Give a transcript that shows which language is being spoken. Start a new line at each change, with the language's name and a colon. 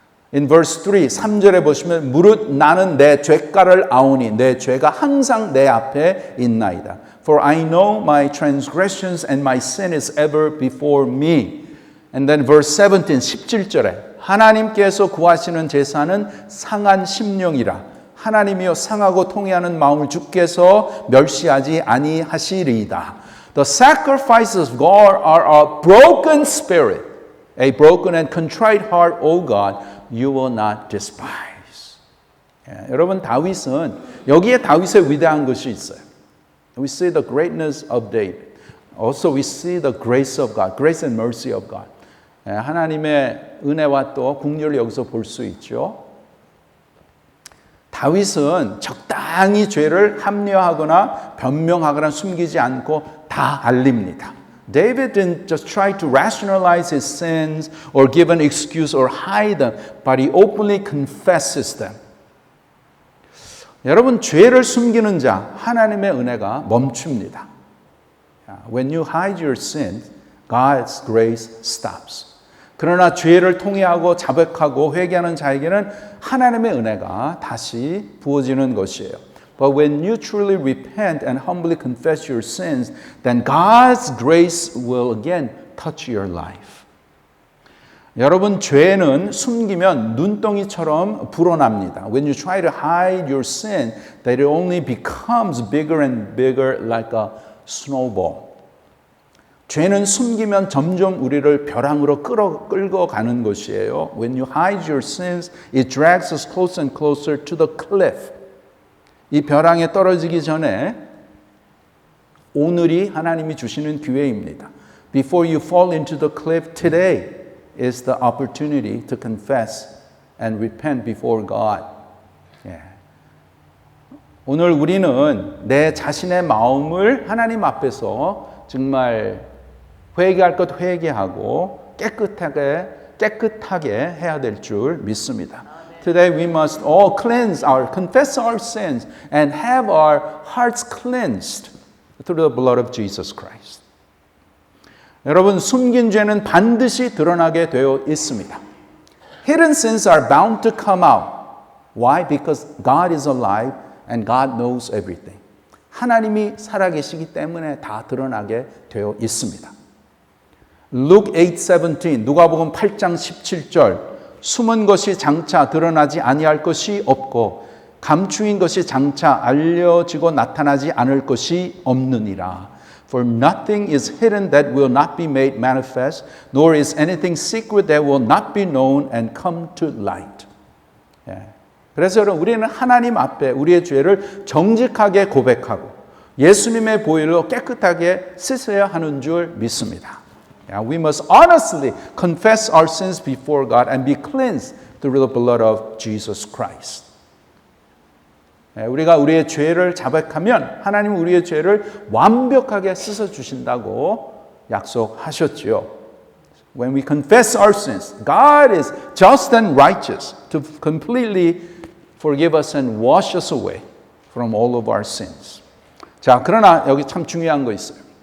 English: In verse 3,
Korean: 3절에 보시면 무릇 나는 내 죄가를 아오니 내 죄가 항상 내 앞에 있나이다.
English: For I know my transgressions and my sin is ever before me. And then verse 17,
Korean: 17절에 하나님께서 구하시는 제사는 상한 심령이라. 하나님이여 상하고 통회하는 마음을 주께서 멸시하지 아니하시리이다.
English: The sacrifices of God are a broken spirit, a broken and contrite heart, O God, you will not despise.
Korean: 여러분, 다윗은 여기에 다윗의 위대한 것이 있어요.
English: We see the greatness of David. Also we see the grace of God, grace and mercy of God.
Korean: 하나님의 은혜와 또 긍휼을 여기서 볼 수 있죠. 다윗은 적당히 죄를 합리화하거나 변명하거나 숨기지 않고 다 알립니다.
English: David didn't just try to rationalize his sins or give an excuse or hide them, but he openly confesses them.
Korean: 여러분, 죄를 숨기는 자, 하나님의 은혜가 멈춥니다.
English: When you hide your sins, God's grace stops.
Korean: 그러나 죄를 통회하고 자백하고 회개하는 자에게는 하나님의 은혜가 다시 부어지는 것이에요.
English: But when you truly repent and humbly confess your sins, then God's grace will again touch your life.
Korean: 여러분, 죄는 숨기면 눈덩이처럼 불어납니다.
English: When you try to hide your sin, that it only becomes bigger and bigger like a snowball.
Korean: 죄는 숨기면 점점 우리를 벼랑으로 끌고 가는 것이에요.
English: When you hide your sins, it drags us closer and closer to the cliff.
Korean: 이 벼랑에 떨어지기 전에 오늘이 하나님이 주시는 기회입니다.
English: Before you fall into the cliff, today is the opportunity to confess and repent before God.
Korean: 오늘 우리는 내 자신의 마음을 하나님 앞에서 정말 회개할 것 회개하고 깨끗하게 해야 될 줄 믿습니다.
English: Today we must all confess our sins and have our hearts cleansed through the blood of Jesus Christ.
Korean: 여러분, 숨긴 죄는 반드시 드러나게 되어 있습니다.
English: Hidden sins are bound to come out. Why? Because God is alive and God knows everything.
Korean: 하나님이 살아계시기 때문에 다 드러나게 되어 있습니다. Luke 8:17, 누가복음 8장 17절, 숨은 것이 장차 드러나지 아니할 것이 없고 감추인 것이 장차 알려지고 나타나지 않을 것이 없느니라.
English: For nothing is hidden that will not be made manifest, nor is anything secret that will not be known and come to light.
Korean: 그래서 여러분, 우리는 하나님 앞에 우리의 죄를 정직하게 고백하고 예수님의 보혈로 깨끗하게 씻어야 하는 줄 믿습니다.
English: We must honestly confess our sins before God and be cleansed through the blood of Jesus Christ.
Korean: 우리가 우리의 죄를 자백하면 하나님은 우리의 죄를 완벽하게 씻어 주신다고 약속하셨지요.
English: When we confess our sins, God is just and righteous to completely forgive us and wash us away from all of our sins.
Korean: 자, 그러나 여기 참 중요한 거 있어요.